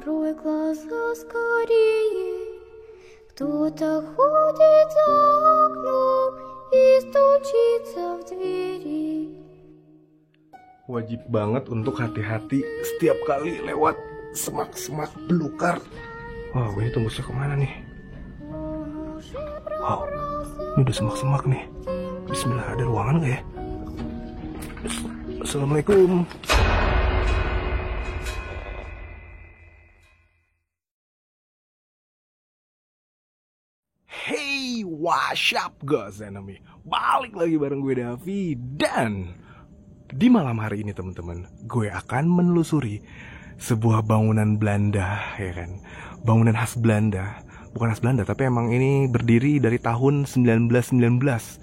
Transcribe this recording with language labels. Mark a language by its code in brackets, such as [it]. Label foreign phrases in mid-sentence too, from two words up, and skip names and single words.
[ru] Открой глаза скорее, кто-то ходит за окном и стучится в двери. [id] Wajib banget untuk hati-hati setiap kali lewat semak-semak belukar. Wow, ini tembusnya kemana nih? Wow, ini udah semak-semak nih. Bismillah, ada ruangan gak ya? Assalamualaikum. [en] Hey, what's up guys, enemy? [id] Balik lagi bareng gue Davi. Dan di malam hari ini teman-teman, gue akan menelusuri sebuah bangunan Belanda, ya kan? Bangunan khas Belanda. Bukan khas Belanda, tapi emang ini berdiri dari tahun 1919.